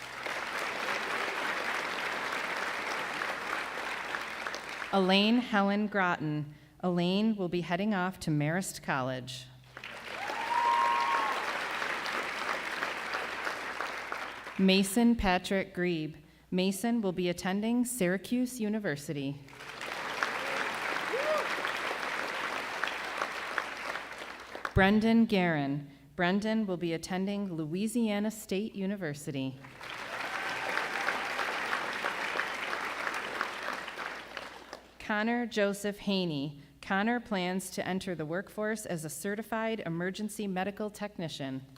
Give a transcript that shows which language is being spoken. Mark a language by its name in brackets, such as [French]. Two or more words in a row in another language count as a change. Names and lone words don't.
[English] Elaine Helen Groton. Elaine will be heading off to Marist College. Mason Patrick Grebe. Mason will be attending Syracuse University. Brendan Guerin. Brendan will be attending Louisiana State University. Connor Joseph Haney. Connor plans to enter the workforce as a certified emergency medical technician.